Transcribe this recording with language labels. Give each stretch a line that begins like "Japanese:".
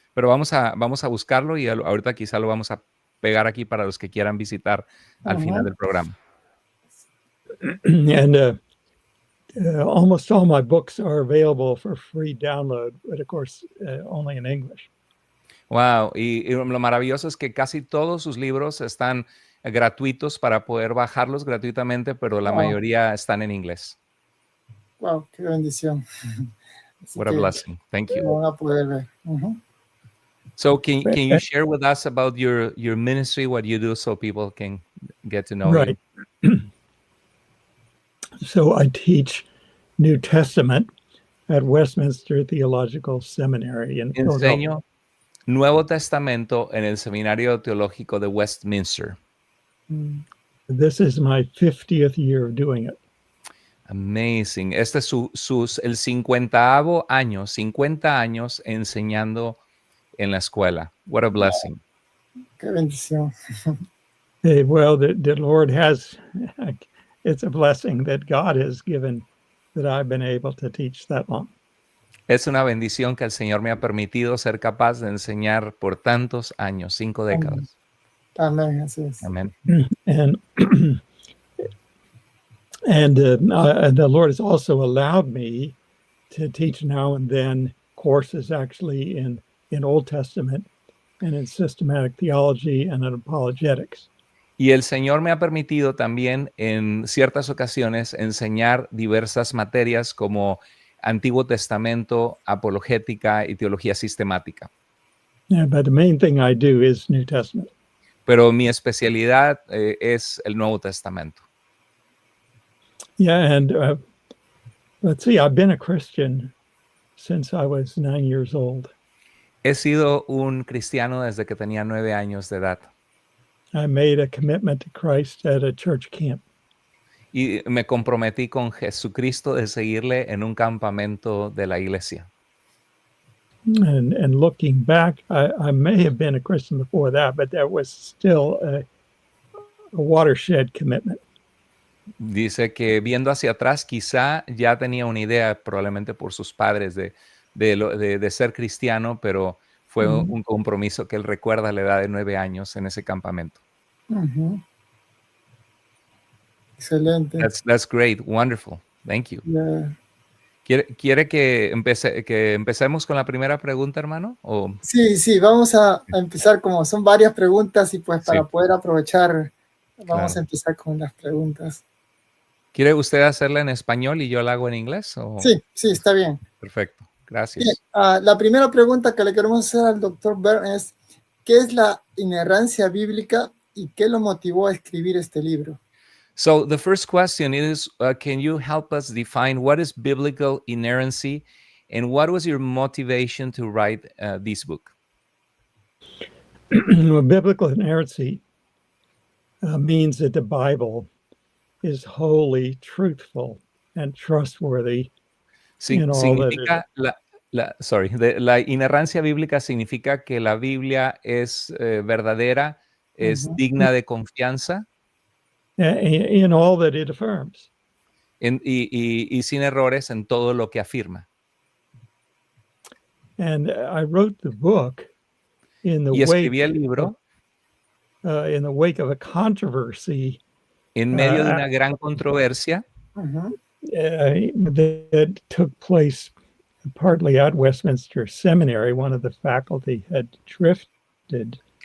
Spanish: Pero vamos a buscarlo y ahorita quizá lo vamos a pegar aquí para los que quieran visitar al final del programa.
English: And almost all my books are available for free download, but of course, only in English.
Spanish: Wow, y lo maravilloso es que casi todos sus libros están gratuitos para poder bajarlos gratuitamente, pero la mayoría están en inglés. Wow, qué bendición.
English: What a blessing. Thank you.
Spanish: Van a poder ver.
English: So can you share with us about your ministry, what you do, so people can get to know you? So I teach New Testament at Westminster Theological Seminary in Philadelphia.
Spanish: Enseño Nuevo Testamento en el Seminario Teológico de Westminster.
English: This is my 50th year of doing it. Amazing.
Spanish: Este es el 50º año, 50 años enseñando en la escuela.
English: What a blessing.
Spanish: Qué bendición.
English: Well, the Lord has, it's a blessing that God has given that I've been able to teach that long.
Spanish: Es una bendición que el Señor me ha permitido ser capaz de enseñar por tantos años, 5 décadas. Amén, así es. Amén.
English: And the Lord has also allowed me to teach now and then courses actually in Old Testament and in systematic theology and in apologetics.
Spanish: Y el Señor me ha permitido también en ciertas ocasiones enseñar diversas materias como Antiguo Testamento, apologética y teología sistemática.
English: Yeah, but the main thing I do is New Testament.
Spanish: Pero mi especialidad es el Nuevo Testamento.
English: Yeah, and let's see, I've been a Christian since I was 9 years old.
Spanish: He sido un cristiano desde que tenía 9 años de edad.
English: I made a commitment to Christ at a church camp.
Spanish: Y me comprometí con Jesucristo de seguirle en un campamento de la iglesia.
English: And looking back, I may have been a Christian before that, but there was still a watershed commitment.
Spanish: Dice que viendo hacia atrás, quizá ya tenía una idea, probablemente por sus padres, de ser cristiano, pero fue un compromiso que él recuerda a la edad de 9 años en ese campamento. Excelente.
English: That's great, wonderful. Thank you. Yeah.
Spanish: ¿Quiere que empecemos con la primera pregunta, hermano? ¿O? Sí, vamos a empezar, como son varias preguntas y pues para poder aprovechar, vamos a empezar con las preguntas. ¿Quiere usted hacerla en español y yo la hago en inglés? ¿O? Sí, está bien. Perfecto, gracias. Bien, la primera pregunta que le queremos hacer al Dr. Byrne es, ¿qué es la inerrancia bíblica y qué lo motivó a escribir este libro?
English: So the first question is, can you help us define what is biblical inerrancy and what was your motivation to write this book? Well, biblical inerrancy means that the Bible is wholly truthful and trustworthy.
Spanish: Significa la inerrancia bíblica significa que la Biblia es verdadera, es digna de confianza.
English: In all that it affirms.
Spanish: Y sin errores en todo lo que afirma.
English: And I wrote the book in the
Spanish: y escribí el libro
English: in the wake of a controversy
Spanish: En medio de una gran controversia
English: that took place partly at Westminster Seminary. One of the faculty had drifted.